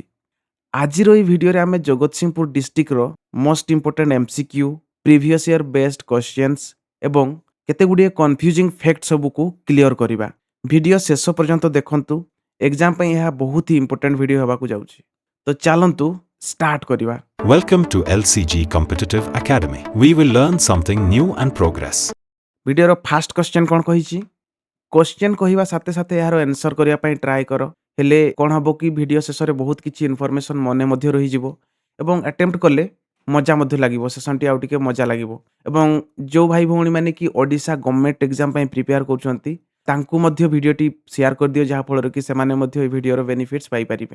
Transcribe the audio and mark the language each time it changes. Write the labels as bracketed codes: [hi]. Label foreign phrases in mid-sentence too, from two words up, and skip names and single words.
[or] ଆଜିର ଏଇ ଭିଡିଓରେ ଆମେ ଜଗତସିଂହପୁର ଡିଷ୍ଟ୍ରିକ୍ଟର [en] most important MCQ, previous year based questions [or] ଏବଂ କେତେଗୁଡ଼ିଏ [en] confusing fact [or] ସବୁକୁ କ୍ଲିୟର କରିବା। ଭିଡିଓ ଶେଷ ପର୍ଯ୍ୟନ୍ତ ଦେଖନ୍ତୁ। ଏକ୍ଜାମ୍ ପାଇଁ ଏହା ବହୁତ ହି [en] important video [or] ହେବାକୁ ଯାଉଛି। ତ ଚାଲନ୍ତୁ ଷ୍ଟାର୍ଟ କରିବା। [en] Welcome to LCG Competitive Academy. We will learn something new and progress. [or] ଭିଡିଓର [en] first question [or] କ'ଣ କହିଛି? କ୍ୱେଶ୍ଚନ୍ କହିବା ସାଥେ ସାଥେ ଏହାର ଆନ୍ସର କରିବା ପାଇଁ ଟ୍ରାଏ କର। ହେଲେ କ'ଣ ହବ କି ଭିଡିଓ ଶେଷରେ ବହୁତ କିଛି ଇନଫର୍ମେସନ୍ ମନେ ମଧ୍ୟ ରହିଯିବ ଏବଂ ଆଟେମ୍ପ୍ଟ କଲେ ମଜା ମଧ୍ୟ ଲାଗିବ। ସେସନ୍‌ଟି ଆଉ ଟିକେ ମଜା ଲାଗିବ ଏବଂ ଯୋଉ ଭାଇ ଭଉଣୀମାନେ କି ଓଡ଼ିଶା [en] government exam [or] ପାଇଁ ପ୍ରିପେୟାର କରୁଛନ୍ତି, ତାଙ୍କୁ ମଧ୍ୟ ଭିଡିଓଟି ସେୟାର କରିଦିଅ, ଯାହାଫଳରେ କି ସେମାନେ ମଧ୍ୟ ଏହି ଭିଡିଓର ବେନିଫିଟ୍ସ ପାଇପାରିବେ।